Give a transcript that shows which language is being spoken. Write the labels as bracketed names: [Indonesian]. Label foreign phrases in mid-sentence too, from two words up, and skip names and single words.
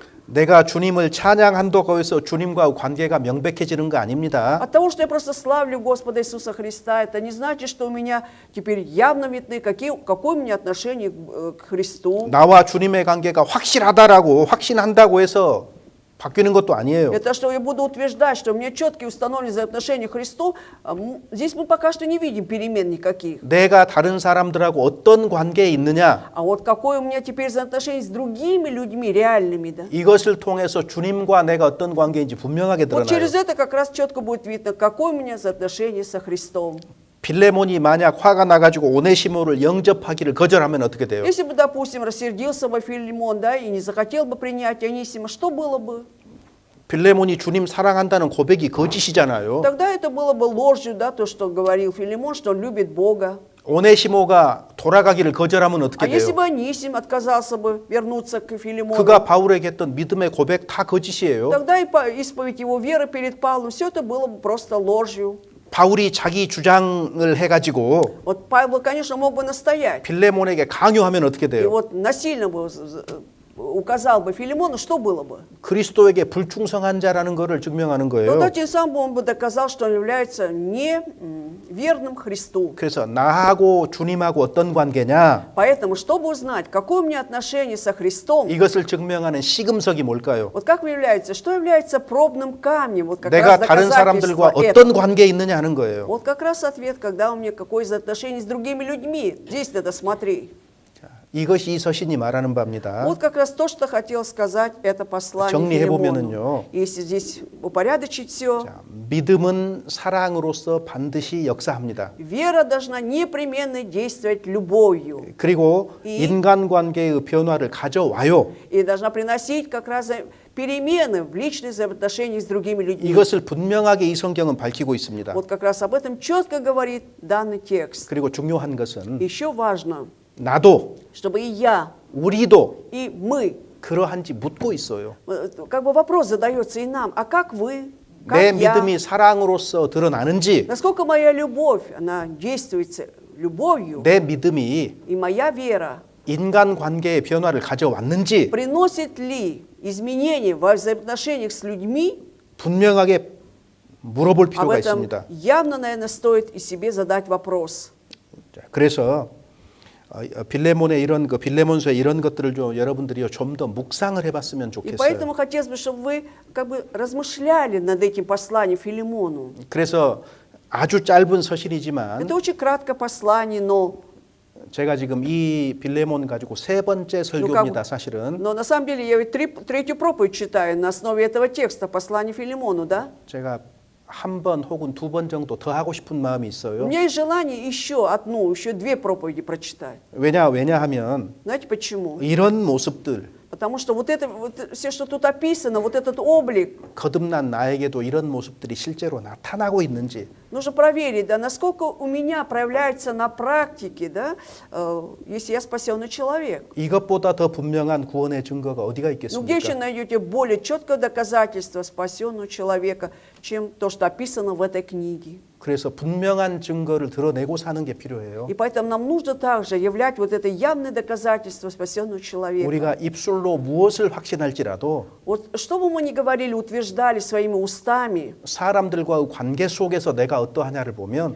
[Korean] 내가 주님을 찬양한다고 해서 주님과의 관계가 명백해지는 거 아닙니다. [Russian] От того, что я просто славлю Господа Иисуса Христа, это не значит, что у меня теперь явно видны, какое у меня отношение к Христу. [Korean] 나와 주님의 관계가 확실하다라고 확신한다고 해서 바뀌는 것도 아니에요. [Russian] Это что я буду утверждать, что у меня четкие установлены взаимоотношения к Христу, здесь мы пока что не видим перемен никаких. [Korean] 내가 다른 사람들하고 어떤 관계에 있느냐 [Russian] А вот какое у меня теперь взаимоотношение с другими людьми реальными, да? [Korean] 이것을 통해서 주님과 내가 어떤 관계인지 분명하게 [Russian] Вот через [Korean] 드러나요. [Russian] это как раз четко будет видно, какое у меня взаимоотношение со Христом. [Korean] 빌레몬이 만약 화가 나가지고 오네시모를 영접하기를 거절하면 어떻게 돼요? [Russian] Если бы, допустим, рассердился бы Филимон, да, и не захотел бы принять Анисима, что было бы? [Korean] 빌레몬이 주님 사랑한다는 고백이 거짓이잖아요. [Russian] Тогда это было бы ложью, да, то, что говорил Филимон, что он любит Бога. [Korean] 오네시모가 돌아가기를 거절하면 [Russian] А [Korean] 어떻게 [Russian] если [Korean] 돼요? [Russian] бы Анисим отказался бы вернуться к Филимону, [Korean] 그가 바울에게 했던 믿음의 고백 다 거짓이에요. [Russian] тогда и исповедь его веры перед Павлом, все это было бы просто ложью. [Korean] 바울이 자기 주장을 해가지고 [Russian] Вот Павел, конечно, мог бы настоять. [Korean] 빌레몬에게 강요하면 어떻게 [Russian] И [Korean] 돼요? [Russian] вот насильно бы указал бы Филимону, что было бы? [Korean] 그리스도에게 불충성한 자라는 것을 증명하는 [Russian] Но [Korean] 거예요. [Russian] тем самым он бы доказал, что он является неверным Христу. [Korean] 그래서 나하고 주님하고 어떤 관계냐? [Russian] Поэтому, чтобы узнать, какое у меня отношение со Христом, [Korean] 이것을 증명하는 시금석이 뭘까요? [Russian] вот как является, что является пробным камнем, вот как [Korean] 내가 [Russian] раз [Korean] 다른 사람들과 [Russian] доказательство [Korean] 어떤 [Russian] этого. [Korean] 관계에 있느냐 하는 거예요. [Russian] Вот как раз ответ, когда у меня какое отношение с другими людьми. Здесь надо смотреть. [Korean] 이것이 이 서신이 말하는 바입니다. [Russian] Вот как раз то, что хотел сказать это послание [Korean] 정리해 [Russian] Филимону. [Korean] 보면은요. [Russian] Если здесь упорядочить все, [Korean] 자, 믿음은 사랑으로서 반드시 역사합니다. [Russian] вера должна непременно действовать любовью. [Korean] 그리고 이- 인간관계의 변화를 가져와요. [Russian] И должна приносить как раз перемены в личных взаимоотношениях с другими людьми. [Korean] 이것을 분명하게 이 성경은 밝히고 있습니다. [Russian] Вот как раз об этом четко говорит данный текст. [Korean] 그리고 중요한 것은 [Russian] Еще важно, [Korean] 나도 [Russian] чтобы и я, [Korean] 우리도 [Russian] и мы, [Korean] 그러한지 묻고 있어요. [Russian] как бы вопрос задается и нам, а как вы, [Korean] 내 [Russian] как я, [Korean] 믿음이 사랑으로서 드러나는지 [Russian] насколько моя любовь, она действует любовью, [Korean] 내 믿음이 [Russian] и моя вера [Korean] 인간관계의 변화를 가져왔는지 [Russian] приносит ли изменения во взаимоотношениях с людьми, [Korean] 분명하게 물어볼 [Russian] об [Korean] 필요가 [Russian] этом [Korean] 있습니다. [Russian] явно, наверное, стоит и себе задать вопрос. [Korean] 자, 그래서 빌레몬의 이런 빌레몬서의 이런 것들을 좀 여러분들이 좀 더 묵상을 해봤으면 [Russian] И [Korean] 좋겠어요. [Russian] поэтому хотелось бы, чтобы вы как бы размышляли над этим посланием Филимону. [Korean] 그래서 아주 짧은 서신이지만 [Russian] Это очень краткое послание, но [Korean] 제가 지금 이 빌레몬 가지고 세 번째 설교입니다. 사실은 [Russian] на самом деле я ведь третью проповедь читаю на основе этого текста, послания Филимону, да? [Korean] 제가 한 번 혹은 두 번 정도 더 하고 싶은 마음이 [Russian] У [Korean] 있어요. [Russian] меня есть желание еще две проповеди прочитать. [Korean] 왜냐하면 [Russian] Знаете почему? [Korean] 이런 모습들 [Russian] Потому что вот все, что тут описано, вот этот облик, [Korean] 거듭난 나에게도 이런 모습들이 실제로 나타나고 있는지 [Russian] нужно проверить, да, насколько у меня проявляется на практике, да, если я спасенный человек. [Korean] 이것보다 더 분명한 구원의 증거가 어디가 [Russian] Ну где еще [Korean] 있겠습니까? [Russian] найдете более четкое доказательство спасенного человека, чем то, что описано в этой книге? [Korean] 그래서 분명한 증거를 드러내고 사는 게 필요해요. [Russian] И поэтому нам нужно также являть вот это явное доказательство спасенного человека. [Korean] 우리가 입술로 무엇을 확신할지라도 [Russian] Вот что бы мы ни говорили, утверждали своими устами, [Korean] 사람들과의 관계 속에서 내가 어떠하냐를 보면